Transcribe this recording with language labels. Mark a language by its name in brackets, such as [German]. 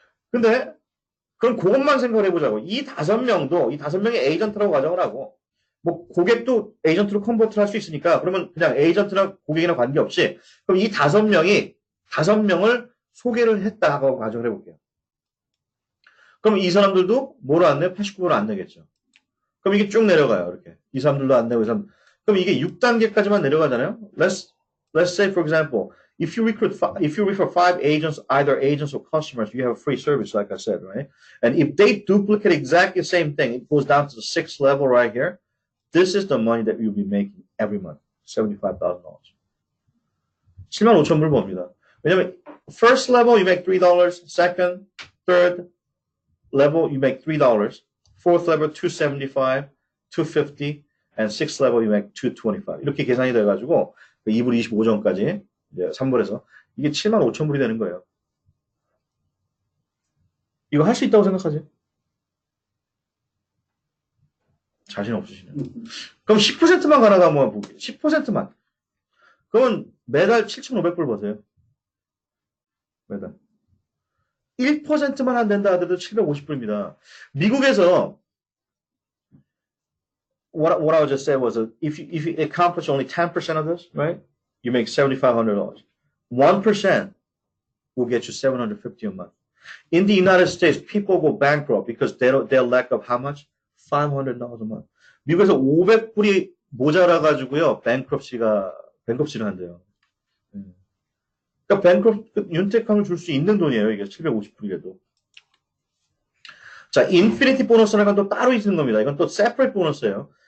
[Korean] 근데 그럼 그것만 생각을 해보자고. 이 5명이 에이전트라고 가정을 하고 뭐 고객도 에이전트로 컨버트를 할 수 있으니까 그러면 그냥 에이전트나 고객이나 관계없이 그럼 이 5명을 소개를 했다고 가정을 해볼게요. 그럼 이 사람들도 뭐를 안 내요? 89불을 안 내겠죠. 그럼 이게 쭉 내려가요. 이렇게. 이 사람들도 안 내고 이 사람. 그럼 이게 6단계까지만 내려가잖아요. [English] Let's say for example, if you refer 5 agents, either agents or customers, you have a free service, like I said, right? And if they duplicate exactly the same thing, it goes down to the 6th level right here. This is the money that you'll be making every month. [Korean] $75,000. 75,000불 법니다. 왜냐면 [English] first level you make $3, second, third level you make $3, fourth level $275, 250, and 6 level you make 225. [Korean] 이렇게 계산이 돼가지고 2불 25전까지 이제 3불에서 이게 75,000불이 되는 거예요. 이거 할 수 있다고 생각하세요? 자신 없으시네요. 그럼 10%만 가나가 한번 볼게요. 10%만. 그러면 매달 7,500불 버세요. 매달. 1%만 안 된다 하더라도 750불입니다. 미국에서 [English] what I just said was if you accomplish only 10% of this, right? You make $7,500. 1% will get you $750 a month. In the United States, people go bankrupt because they're lack of how much? $500 a month. [Korean] 미국에서 500불이 모자라가지고요, bankruptcy를 한대요. 그러니까 윤택함을 줄 수 있는 돈이에요. 이게 750불이라도. 자, 인피니티 보너스라는 건 또 따로 있는 겁니다. 이건 또 separate 보너스예요.